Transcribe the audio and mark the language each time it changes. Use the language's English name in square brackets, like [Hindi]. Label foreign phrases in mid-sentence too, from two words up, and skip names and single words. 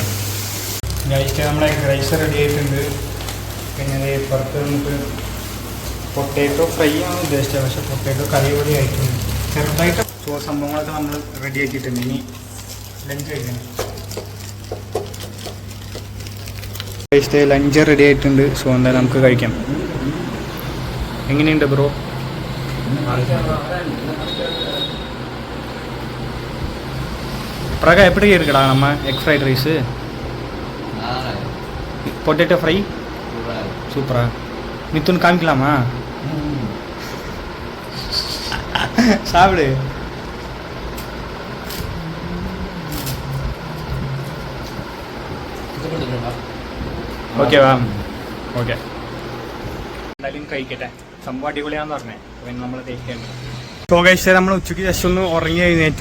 [Malayalam] കഴിച്ച് നമ്മുടെ [English] egg rice [Malayalam] റെഡി ആയിട്ടുണ്ട്. പിന്നെ പുറത്ത് നമുക്ക് [English] potato fry [Malayalam] ആണ് ഉദ്ദേശിച്ചത്, പക്ഷേ [English] potato curry [Malayalam] കൂടി ആയിട്ടുണ്ട് ചെറുതായിട്ട്. സോ സംഭവങ്ങളൊക്കെ നമ്മൾ റെഡി ആക്കിയിട്ടുണ്ട്. ഇനി ലഞ്ച് കഴിക്കണം. കഴിച്ചിട്ട് ലഞ്ച് റെഡി ആയിട്ടുണ്ട്. സോ എന്തായാലും നമുക്ക് കഴിക്കാം. എങ്ങനെയുണ്ട് ബ്രോ? [Tamil] பிரகா எப்படி இருக்குடா நம்ம [English] egg fried rice? potato fry [Tamil] சூப்பரா. மித்துன்னு காமிக்கலாமா? சாப்பிடு. [Malayalam] ഓക്കേവാ? ഓക്കെ, എന്തായാലും കഴിക്കട്ടെ. സംഭവം അടിപൊളിയാന്ന് പറഞ്ഞേ. പിന്നെ നമ്മൾ തേക്കേണ്ടത്. [English] so guys, [Malayalam] നമ്മൾ ഉച്ചയ്ക്ക് ജസ്റ്റ് ഒന്ന് ഉറങ്ങി എഴുന്നേറ്റു.